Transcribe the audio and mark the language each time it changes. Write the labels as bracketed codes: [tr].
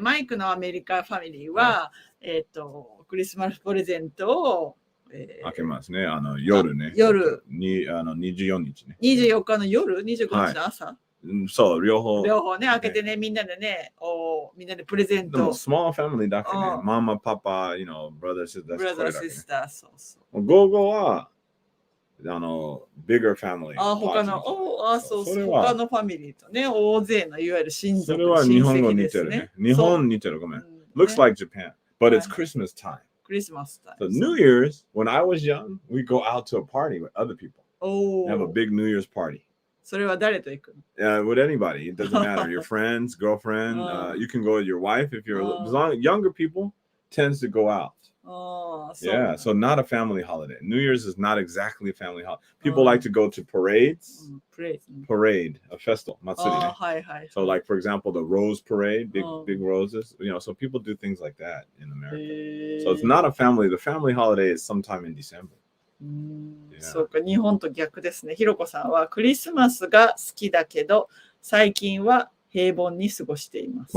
[ja] マイクのアメリカファミリーは、クリスマスプレゼントを開けますね。夜ね。夜。 24日ね。 24日の夜 ?25 日の朝、そう、両方ね、開けてね、みんなでね、みんなでプレゼント。でも、 [en] small family [ja] だけね。ママ、パパ、 [en] brother, sister。 [ja] そう。午後は、 [en] bigger family。 [ja] 他の、他のファミリーとね、大勢のいわゆる親族。それは日本語似てるね。日本似てる、ごめん。 [en] Looks like Japan, but it's Christmas time. Christmas time. So New Year's, when I was young, we go out to a party with other people. Have a big New Year's party. [ja] それは誰と行く [en] の with anybody. It doesn't matter. Your friends, girlfriend. You can go with your wife if you're as long younger people tends to go out. Yeah, so not a family holiday. New Year's is not exactly a family holiday. People like to go to parades. Parade, a festival. Matsuri. So like for example, the Rose Parade, big roses. So people do things like that in America. So it's not a family. The family holiday is sometime in December. [ja] そうか、日本と逆ですね。ひろこさんはクリスマスが好きだけど、最近は平凡に過ごしています。